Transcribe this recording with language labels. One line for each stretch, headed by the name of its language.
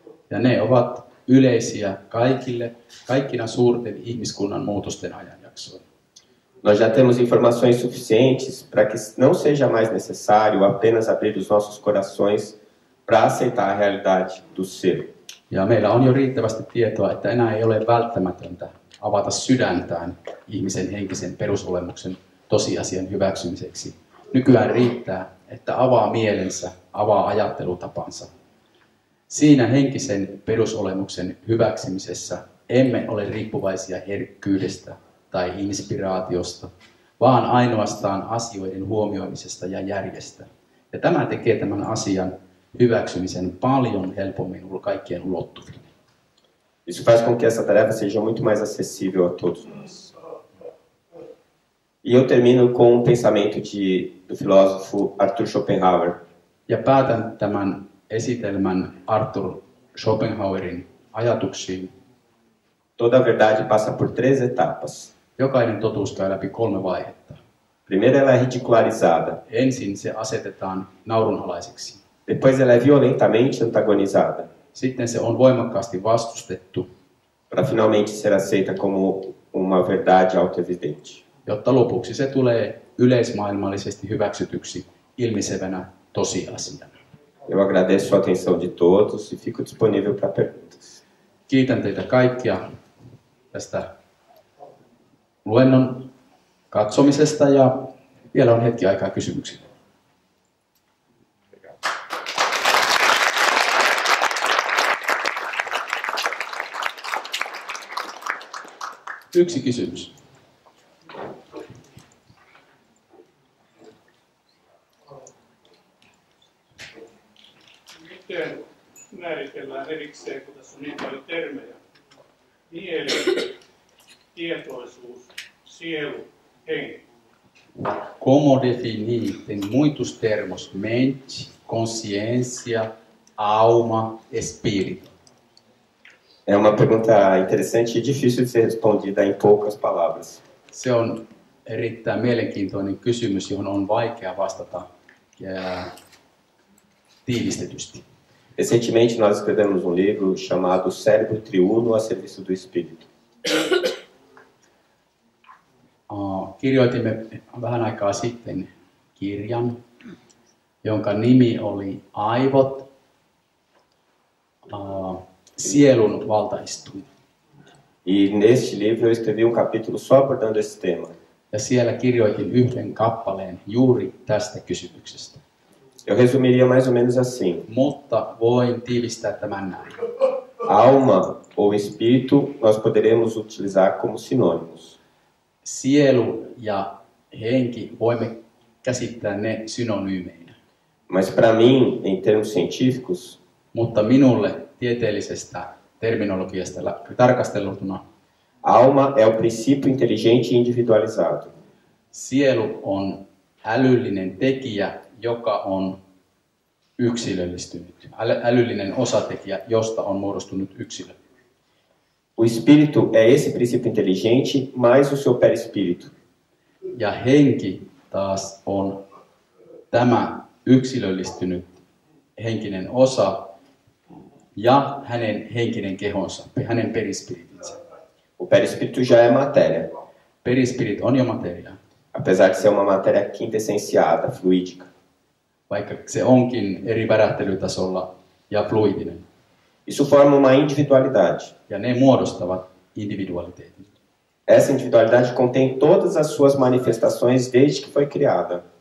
Finnish: Ja ne ovat yleisiä kaikkina suurten ihmiskunnan muutosten ajanjaksoina.
Portuguese: Nós já temos informações suficientes para que não seja mais necessário apenas abrir os nossos corações para aceitar a realidade do ser.
Finnish: Ja meillä on jo riittävästi tietoa, että enää ei ole välttämätöntä avata sydäntään ihmisen henkisen perusolemuksen tosiasian hyväksymiseksi. Nykyään riittää, että avaa mielensä, avaa ajattelutapansa. Siinä henkisen perusolemuksen hyväksymisessä emme ole riippuvaisia herkkyydestä tai inspiraatiosta, vaan ainoastaan asioiden huomioimisesta ja järjestä. Ja tämä tekee tämän asian hyväksymisen paljon helpommin kaikkien ulottuville.
Portuguese: Isso faz com que essa tarefa seja muito mais acessível a todos nós. E eu termino com um pensamento do filósofo Arthur Schopenhauer.
Finnish: Ja päätän tämän esitelmän Arthur Schopenhauerin ajatuksiin.
Portuguese: Toda verdade passa por 3 etapas.
Finnish: Jokainen totuus käy läpi 3 vaihetta.
Portuguese: Primeiro ela é ridicularizada.
Finnish: Ensin se asetetaan naurunalaiseksi.
Portuguese: Depois ela é violentamente antagonizada.
Finnish: Sitten se on voimakkaasti vastustettu.
Portuguese: Para finalmente ser aceita como uma verdade autoevidente.
Finnish: Jotta lopuksi se tulee yleismaailmallisesti hyväksytyksi ilmisevänä tosiasiana.
Portuguese: Eu agradeço a atenção de todos e fico disponível para perguntas.
Finnish: Kiitän teitä kaikkia tästä luennon katsomisesta ja vielä on hetki aikaa kysymyksille. Yksi kysymys. Miten määritellään erikseen, kun tässä on niin paljon termejä? Mieli, tietoisuus, sielu, henki.
Portuguese: Como definir, tem muitos termos, mente, consciência, alma, espírito. É uma pergunta interessante e difícil de ser respondida em poucas palavras.
Finnish: Se on erittäin mielenkiintoinen kysymys, johon on vaikea vastata tiivistetysti.
Portuguese: Recentemente nós escrevemos um livro chamado Cérebro Triuno a Serviço do Espírito.
Finnish: Kirjoitimme vähän aikaa sitten kirjan, jonka nimi oli Aivot, sielun valtaistuin.
Portuguese: E neste livro eu escrevi um capítulo só abordando esse tema.
Finnish: Ja siellä kirjoitin yhden kappaleen juuri tästä kysymyksestä.
Portuguese: Eu resumiria mais ou menos assim.
Finnish: Mutta voin tiivistää tämän näin.
Portuguese: Alma ou espírito nós poderemos utilizar como sinônimos.
Finnish: Sielu ja henki voimme käsittää ne synonyymeinä.
Portuguese: Mas para mim, em termos científicos,
Finnish: Mutta minulle tieteellisestä terminologiasta tarkasteltuna
Portuguese: alma é o princípio inteligente e individualizado.
Finnish: sielu on älyllinen tekijä, joka on yksilöllistynyt. Älyllinen osatekijä, josta on muodostunut yksilö.
Portuguese: O espírito é esse princípio inteligente mais o seu perispírito.
Finnish: Ja henki taas on tämä yksilöllistynyt henkinen osa ja hänen henkinen kehonsa, hänen perispiritinsä.
Portuguese: O perispírito já é matéria,
Finnish: Perispirit on jo materia,
Portuguese: apesar de ser uma matéria quintessenciada, fluídica.
Finnish: vaikka se onkin eri värähtelytasolla ja fluidinen.
Portuguese: Isso forma uma individualidade.
Finnish: Ja ne muodostavat individualiteetin.
Portuguese: Essa individualidade contém todas as suas manifestações desde que foi criada.